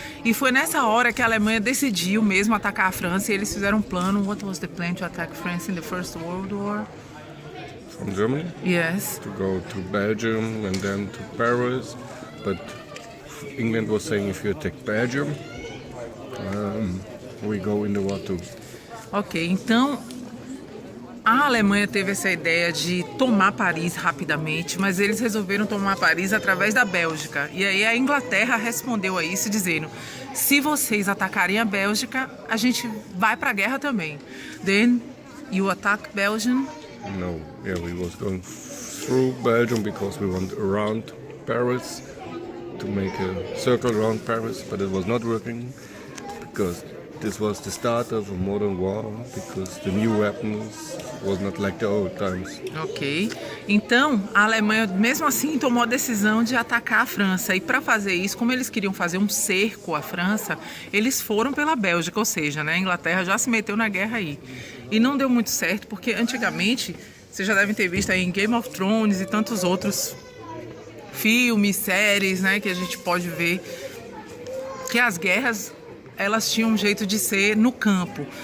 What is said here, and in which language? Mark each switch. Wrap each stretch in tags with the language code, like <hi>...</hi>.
<pt>E foi nessa hora que a Alemanha decidiu mesmo atacar a França e eles fizeram um plano.</pt> <en>What was the plan to attack France in the First World War? From Germany? Yes. To go to Belgium and then to Paris. But England was saying if you attack Belgium, we go in the war too.</en> <pt>Ok, então a Alemanha teve essa ideia de tomar Paris rapidamente, mas eles resolveram tomar Paris através da Bélgica. E aí a Inglaterra respondeu a isso dizendo: se vocês atacarem a Bélgica, a gente vai para a guerra também.</pt> <en>Then you attack Belgium? No, yeah, we was going through Belgium because we went around Paris to make a circle around Paris, but it was not working because this was the start of a modern war, because the new weapons was not like the old times. Ok.</en> <pt>Então, a Alemanha, mesmo assim, tomou a decisão de atacar a França. E para fazer isso, como eles queriam fazer um cerco à França, eles foram pela Bélgica, ou seja, né, a Inglaterra já se meteu na guerra aí. E não deu muito certo, porque antigamente, vocês já devem ter visto aí em Game of Thrones e tantos outros filmes, séries, né, que a gente pode ver, que as guerras, elas tinham um jeito de ser no campo.</pt>